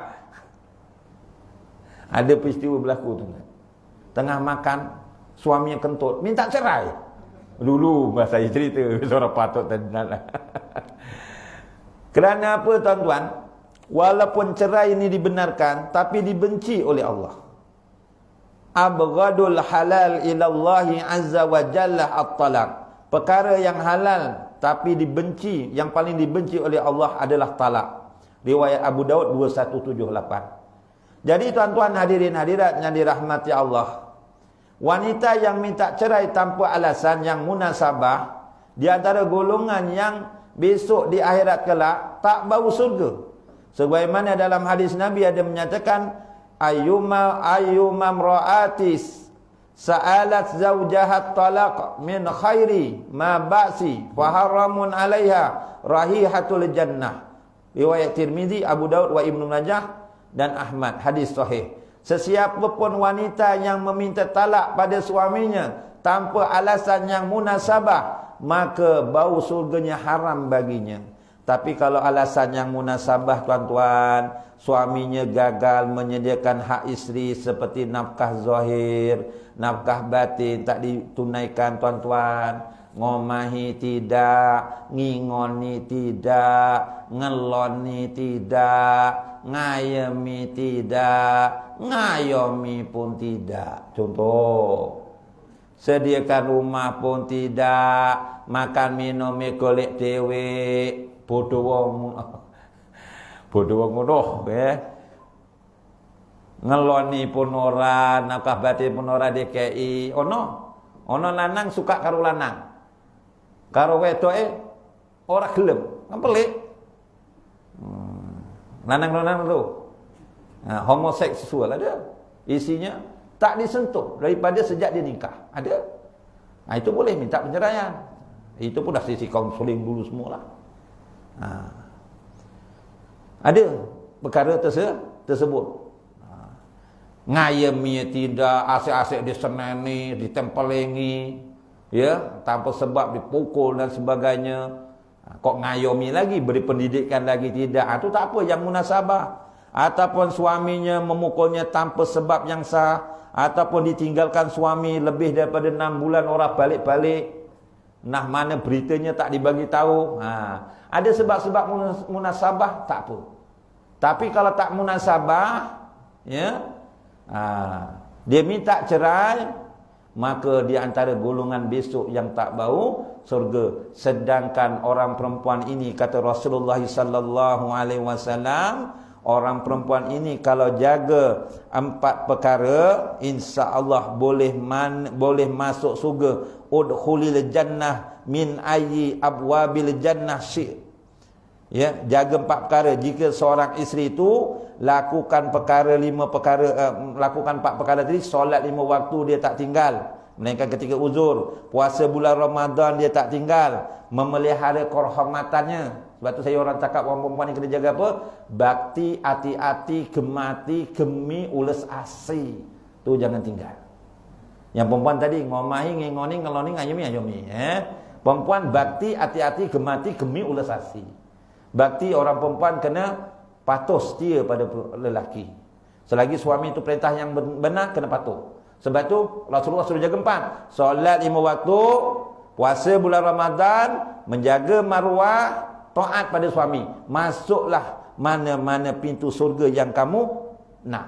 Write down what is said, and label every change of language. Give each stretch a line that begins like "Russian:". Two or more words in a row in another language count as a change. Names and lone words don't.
Malay: Ada peristiwa berlaku tu. Tengah makan, suaminya kentut, minta cerai. Dulu saya cerita, seorang patut tadi. Kerana apa tuan-tuan? Walaupun cerai ini dibenarkan, tapi dibenci oleh Allah.
Arabic: أبغض الحلال إلى الله عز وجل الطلاق.
Malay: Perkara yang halal tapi dibenci, yang paling dibenci oleh Allah adalah talak. Riwayat Abu Daud 2178. Jadi tuan-tuan hadirin hadirat yang dirahmati Allah, wanita yang minta cerai tanpa alasan yang munasabah, di antara golongan yang besok di akhirat kelak tak bau surga. Sebagaimana dalam hadis Nabi ada menyatakan,
Arabic: أيما امرأة سألت زوجها طلاقا من غير ما بأس فحرام عليها رائحة الجنة.
Malay: Riwayat Tirmizi, Abu Daud wa Ibnu Majah dan Ahmad, hadis sahih. Sesiapa pun wanita yang meminta talak pada suaminya tanpa alasan yang munasabah, maka bau surganya haram baginya. Tapi kalau alasan yang munasabah tuan-tuan, suaminya gagal menyediakan hak isteri seperti nafkah zahir, nafkah batin tak ditunaikan tuan-tuan, ngomahi tidak, ngingoni tidak, ngeloni tidak, ngayemi tidak, ngayomi pun tidak. Contoh, sediakan rumah pun tidak, makan minum
Javanese: golek dewek. Bodoh wong ngono, ya.
Malay: Ngeloni pun ora, nafkah batin pun ora DKI.
Javanese: Ono lanang suka karo lanang. Karo wedoke ora gelem, kan pelik.
Malay: Lanang-lanang tu. Nah, homoseksual ada. Isinya tak disentuh daripada sejak dia nikah. Ada. Nah, itu boleh minta penceraian. Itu pun dah sisi kaunseling dulu semualah. Ada perkara tersebut. Ngayemi tidak, asyik-asyik
Javanese: diseneni, ditempelengi,
Malay: ya, tanpa sebab dipukul dan sebagainya. Kok ngayomi lagi, beri pendidikan lagi tidak. Itu tak apa, yang munasabah. Ataupun suaminya memukulnya tanpa sebab yang sah, ataupun ditinggalkan suami lebih daripada 6 bulan orang balik-balik. Nah, mana beritanya tak dibagi tahu. Ada sebab-sebab munasabah, tak apa. Tapi kalau tak munasabah, ya, dia minta cerai, maka di antara golongan besok yang tak bau surga. Sedangkan orang perempuan ini, kata Rasulullah
Arabic: صلى الله عليه وسلم,
Malay: orang perempuan ini kalau jaga 4 perkara,
Arabic: إن شاء الله
Malay: boleh masuk surga.
Arabic: ادخلي الجنة من أي أبواب الجنة شئت'.
Malay: Ya, jaga 4 perkara. Jika seorang isteri itu lakukan 4 perkara tadi, solat 5 waktu dia tak tinggal, melainkan ketika uzur, puasa bulan Ramadan dia tak tinggal, memelihara kehormatannya. Sebab tu saya orang cakap orang perempuan ni kena jaga apa?
Javanese: Bakti, hati-hati, gemati, gemi, ules asi.
Malay: Tu jangan tinggal. Yang perempuan tadi
Javanese: ngomahi, ngengoni, ngeloni, ngayomi. Perempuan bakti, hati-hati, gemati, gemi, ules asi.
Malay: Bakti orang perempuan kena patuh setia pada lelaki. Selagi suami itu perintah yang benar, kena patuh. Sebab tu Rasulullah suruh jaga 4. Solat 5 waktu, puasa bulan Ramadan, menjaga maruah, taat pada suami. Masuklah mana-mana pintu surga yang kamu nak.